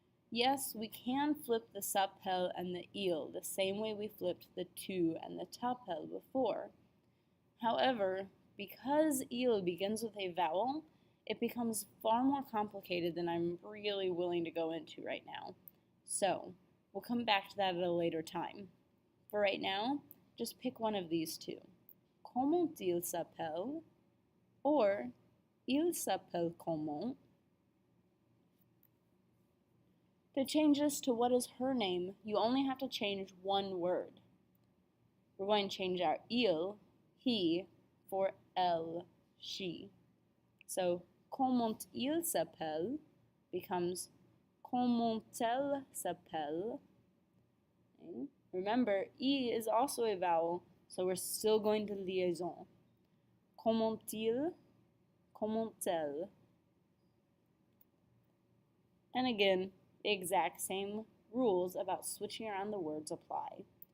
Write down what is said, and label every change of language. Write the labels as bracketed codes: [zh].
[en] Yes, we can flip the s'appelle and the il the same way we flipped the tu and the t'appelle before. However, because il begins with a vowel, it becomes far more complicated than I'm really willing to go into right now. So, we'll come back to that at a later time. For right now, just pick one of these two. [fr] Comment il s'appelle or il s'appelle comment. [en] To change this to what is her name, you only have to change one word. We're going to change our il, he, for elle, she. So, [fr] comment il s'appelle [en] becomes [fr] comment elle s'appelle. [en] Okay. Remember, E is also a vowel, so we're still going to liaison. [fr] Comment il, comment elle. [en] And again, the exact same rules about switching around the words apply.